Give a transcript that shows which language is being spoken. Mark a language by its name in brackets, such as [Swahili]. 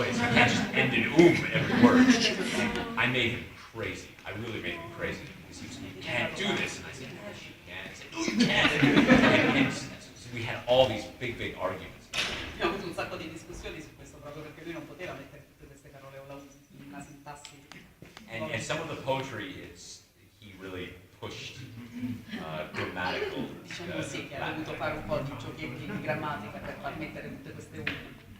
[English] You can't just end in every word. And I made him crazy. I really made him crazy because he was, you can't do this, and I said, yes, you can. He said, no, you can't. And so we had all these big arguments. [Italian] Abbiamo avuto un sacco di discussioni su questo proprio perché lui non poteva mettere tutte queste parole o in una sintassi. [English] And some of the poetry, he really pushed grammatical. [Italian] Diciamo sì, che ha dovuto fare un po' di giochietti di grammatica per far mettere tutte queste unità.